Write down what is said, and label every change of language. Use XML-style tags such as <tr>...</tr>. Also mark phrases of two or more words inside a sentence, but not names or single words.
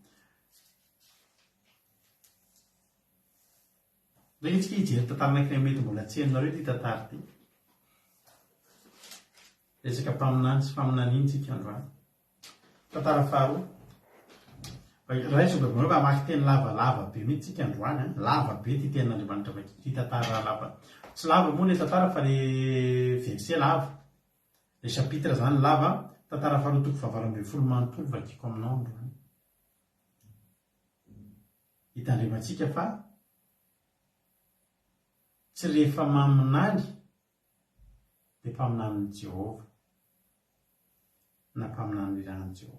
<mg>Rehefa tsika hijery tantaranakina mety mbola tsy hainareo ty tantara ty resaka mpaminany sy faminaniany tsika androany. Tantara faharoa raisoko mba mamaky teny lavalava be mihitsy tsika androany lava be ty tenin'Andriamanitra vaky ty tantara lava tsy lava moa le tantara fa le verset lava le chapitre zany lava. Tantara faharoa toko 7 manontolo vakiko aminao androany. Hitandremantsika fa tsy rehefa maminany dia mpaminan'ny Jehova na mpaminan'ny iran'ny Jehova.</mg>